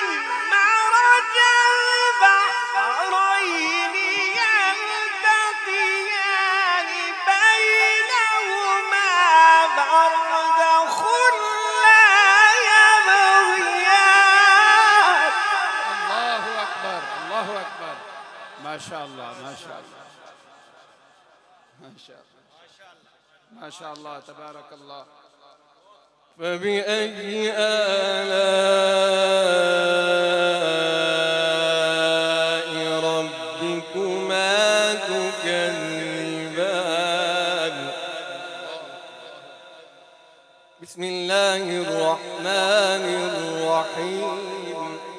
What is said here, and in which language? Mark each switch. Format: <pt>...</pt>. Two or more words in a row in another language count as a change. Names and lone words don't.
<ar>مرج البحرين يلتقيان بينهما برزخ لا يبغيان. اللہ اکبر اللہ اکبر. ماشاءاللہ ماشاءاللہ ماشاءاللہ ماشاءاللہ. تبارک اللہ. فبأي آلاء ربكما تكذبان. بسم الله الرحمن الرحيم.</ar>